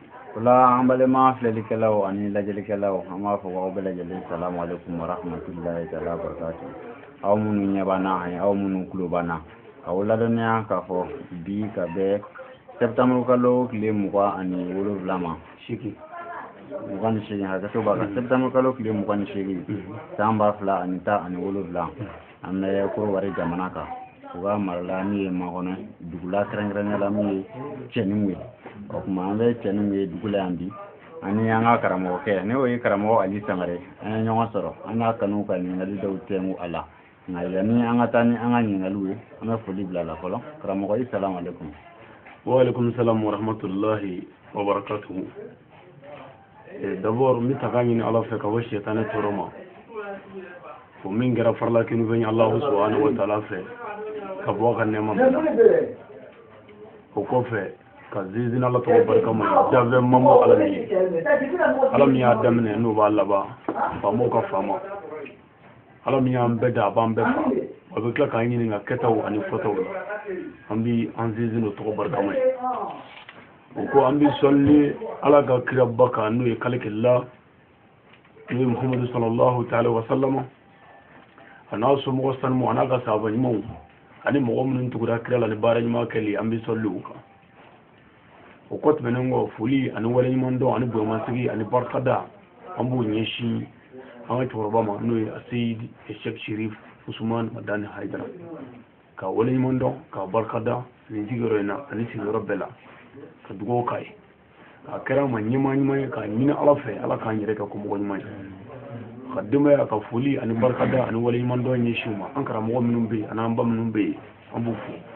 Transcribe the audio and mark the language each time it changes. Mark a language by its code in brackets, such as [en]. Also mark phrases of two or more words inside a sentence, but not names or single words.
[bm] Kula an balima filɛlikɛlaw ani lajɛlikɛlaw an b'a fɔ aw bɛɛ lajɛlen [ar] السلام عليكم ورحمة الله تعالى وبركاته. [bm] Aw minnu ɲɛ b'an na ani aw minnu tulo b'an na k'aw ladɔnniya k'a fɔ bi ka bɛn septembre kalo tile 27 ma sigi 28 hakɛto b'a kan septembre kalo tile 28 san 2017 an bɛ Korowari jamana kan u ka marala min ye Makɔnɔ dugula kɛrɛnkɛrɛnnenya la min ye Cɛnimu ye o kuma an bɛ Cɛnimu ye dugu la yan bi ani an ka karamɔgɔkɛ ne o ye karamɔgɔ Ali Sangare an ye ɲɔgɔn sɔrɔ an n'a kanu ka ɲininkali dɔw tɛngu a la nka yanni an ka taa ni an ka ɲininkaliw ye an bɛ foli bila a la fɔlɔ karamɔgɔ i [ar] السلام عليكم. وعليكم السلام ورحمة الله وبركاته. [bm] D'abord mi taga ɲini Ala fɛ ka bɔ sɛtanɛ tɔɔrɔ ma o min kɛra farala kinu fɛn [ar] الله سبحانه وتعالى [bm] fɛ ka bɔ ka nɛma bɛɛ la o kɔfɛ ka zizina Ala tɔgɔ barika ma jafe mambo Ala min ye Ala min y'a daminɛ n'o b'a laban faamaw ka faama Ala min y'an bɛɛ da a b'an bɛɛ fa a bɛ tila k'an ɲininka kɛtaw ani fɔtaw la an bi an zizina o tɔgɔ barika ma ye o ko an bi sɔnni Ala ka kiraba kan n'o ye kalikɛla n'o ye Muhammadu [ar] صلى الله تعالى وسلم [bm] a n'a somɔgɔ sanumu a n'a ka sahaba ɲumanw ani mɔgɔ minnu tugura kira la ni baara ɲuman kɛli an bi sɔnni o kan o kɔ tɛmɛnen kɔ foli ani waleɲuman dɔn ani bonyamasigi ani barikada an b'o ɲɛsin an ka cɛkɔrɔba ma n'o ye Seyidi Sheikh Sherif Usman Madani Haidara ka waleɲuman dɔn ka barikada nin sigiyɔrɔ in na ani sigiyɔrɔ bɛɛ la ka dugawu k'a ye a kɛra ma ɲɛmaa ɲuman ye k'a ɲini Ala fɛ Ala k'an yɛrɛ kɛ ko mɔgɔ ɲuman ye ka denbaya ka foli ani barikada ani waleɲuman dɔn ɲɛsin ma an karamɔgɔ minnu bɛ yen ani an ba minnu bɛ yen an b'u fo